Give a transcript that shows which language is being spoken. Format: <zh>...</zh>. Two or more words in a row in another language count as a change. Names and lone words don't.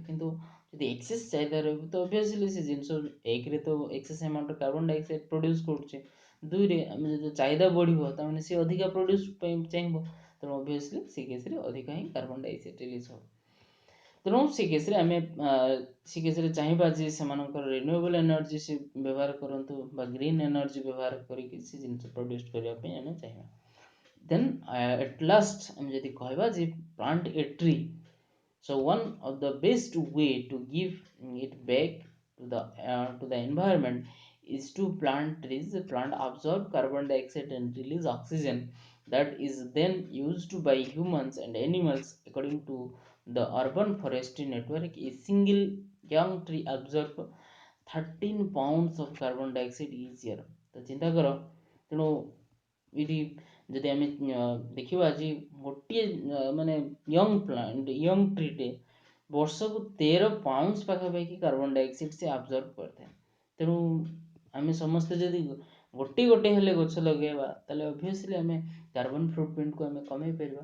<or>କିନ୍ତୁ ଯଦି ଏକ୍ସେସ୍ ଚାହିଦା ରହିବ ତ ଅବଭିୟସଲି ସେ ଜିନିଷ ଏକରେ ତ</or> <en>excess amount carbon dioxide produce</en> <or>କରୁଛି, ଦୁଇରେ ଆମେ ଯଦି ଚାହିଦା ବଢ଼ିବ ତାମାନେ ସେ ଅଧିକା ପ୍ରଡ୍ୟୁସ୍ ପାଇଁ ଚାହିଁବ, ତେଣୁ ଅବଭିୟସଲି ସେ କେସ୍ରେ ଅଧିକା ହିଁ</or> <en>carbon dioxide release</en> <or>ହେବ। ତେଣୁ ସେ କେସ୍ରେ ଆମେ ସେ କେସ୍ରେ ଚାହିଁବା ଯେ ସେମାନଙ୍କର</or> <en>renewable energy</en> <or>ସେ ବ୍ୟବହାର କରନ୍ତୁ ବା</or> <en>green energy</en> <or>ବ୍ୟବହାର କରିକି ସେ ଜିନିଷ ପ୍ରଡ୍ୟୁସ୍ କରିବା ପାଇଁ ଆମେ ଚାହିଁବା।</or> <en>then at last</en> <or>ଆମେ ଯଦି କହିବା ଯେ</or> <en>plant a tree, so one of the best way to give it back to the environment is to plant trees. Plant absorb carbon dioxide and release oxygen that is then used by humans and animals. According to the urban forestry network, a single young tree absorbs 13 pounds of carbon dioxide each year.</en> <or>ତ ଚିନ୍ତା କର, ତେଣୁ ଏଇଠି ଯଦି ଆମେ ଦେଖିବା ଯେ ଗୋଟିଏ ମାନେ</or> <en>young tree</en> <or>ବର୍ଷକୁ 13 ପାଉଣ୍ଡସ୍ ପାଖାପାଖି</or> <en>carbon dioxide</en> <or>ସେ ଆବଜର୍ଭ କରିଥାଏ। ତେଣୁ ଆମେ ସମସ୍ତେ ଯଦି ଗୋଟେ ହେଲେ ଗଛ ଲଗାଇବା ତାହେଲେ ଅବଭିୟସଲି ଆମେ</or> <en>carbon footprint</en> <or>ଆମେ କମେଇ ପାରିବା।</or>